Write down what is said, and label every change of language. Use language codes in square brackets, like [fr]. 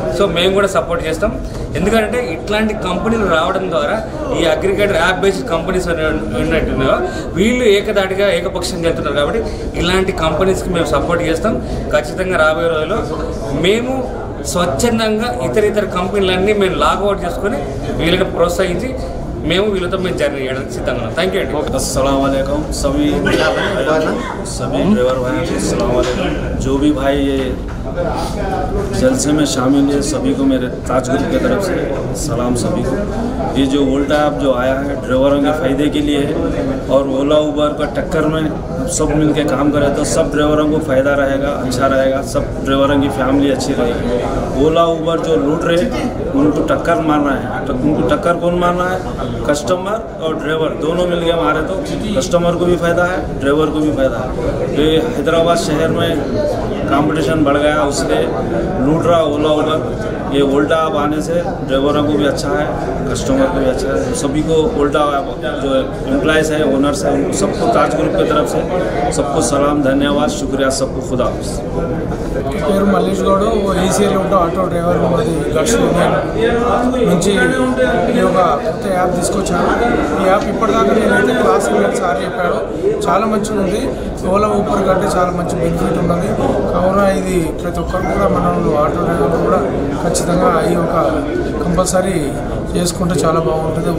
[te] So మేము కూడా support చేస్తాం. ఎందుకంటే ఇట్లాంటి కంపెనీలు రావడం ద్వారా ఈ అగ్రిగేటర్ యాప్ బేస్డ్ కంపెనీస్ ఉన్నట్టున్నాయో వీళ్ళు ఏకదాటిగా ఏకపక్షంగా వెళ్తున్నారు. కాబట్టి ఇలాంటి కంపెనీస్కి మేము సపోర్ట్ చేస్తాం. ఖచ్చితంగా రాబోయే రోజుల్లో మేము స్వచ్ఛందంగా ఇతర కంపెనీలన్నీ మేము లాగౌట్ చేసుకొని వీళ్ళని ప్రోత్సహించి మేము వీళ్ళతో మేము జర్నీ చేయడానికి సిద్ధంగా ఉన్నాం. థ్యాంక్ యూ అండి. [hi] अस्सलाम वालेकुम सभी ड्राइवर भाई, अस्सलाम वालेकुम जो भी भाई ये जलसे में शामिल है सभी को मेरे ताज ग्रुप की तरफ से सलाम सभी को। ये जो ओल्टा ऐप जो आया है ड्राइवरों के फ़ायदे के लिए है और ओला उबर का टक्कर में सब मिल के काम करें तो सब ड्राइवरों को फ़ायदा रहेगा, अच्छा रहेगा, सब ड्राइवरों की फैमिली अच्छी रहेगी। ओला उबर जो लूट रहे उनको टक्कर मारना है, तो उनको टक्कर कौन मारना है? कस्टमर और ड्राइवर दोनों मिल के मारे तो कस्टमर को भी फ़ायदा है, ड्राइवर को भी फ़ायदा है। ये हैदराबाद शहर में कंपटीशन बढ़ गया है उसने लूट रहा ओला उबर। ये ओल्टा ऐप आने से ड्राइवरों को भी अच्छा है, कस्टमर को भी अच्छा है, सभी को ओल्टा जो एम्प्लॉयज़ है, ओनर्स है, उनको सबको ताज ग्रुप की तरफ से सबको सलाम, धन्यवाद, शुक्रिया, सबको खुदा हाफिज़। [te] పేరు మల్లేష్ గౌడ్, ఈసీఎల్ ఉంటూ ఆటో డ్రైవర్ ఉన్నది లక్ష్మీ నుంచి ఈ యొక్క కొత్త యాప్ తీసుకొచ్చాను. ఈ యాప్ ఇప్పటిదాకా నేనైతే క్లాస్ సార్ చెప్పాడు, చాలా మంచిగా ఉంది. ఓలా ఊపర్ కంటే చాలా మంచి బెనిఫిట్ ఉన్నది. కావున ఇది ప్రతి ఒక్కరు కూడా మనం ఆటో డ్రైవర్లు కూడా ఖచ్చితంగా ఈ యొక్క కంపల్సరీ చేసుకుంటే చాలా బాగుంటుంది.